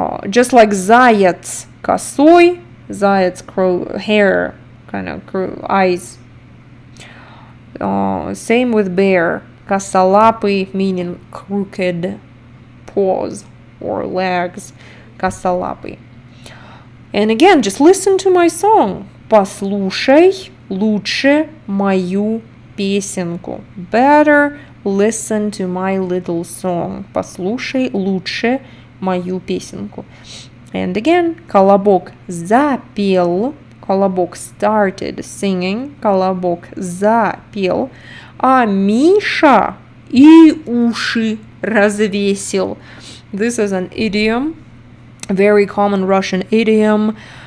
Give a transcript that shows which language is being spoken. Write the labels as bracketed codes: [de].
[en] Just like [ru] заяц косой, [en] заяц crow, hair, kind of crow, eyes. Same with bear. Косолапый meaning crooked paws or legs. [ru] Косолапый. [en] And again, just listen to my song. [ru] Послушай лучше мою песенку. [en] Better listen to my little song. [ru] Послушай лучше мою песенку. [en] And again, [ru] колобок запел. [en] Колобок started singing. [ru] Колобок запел. А Миша и уши развесил. [en] This is an idiom, very common Russian idiom.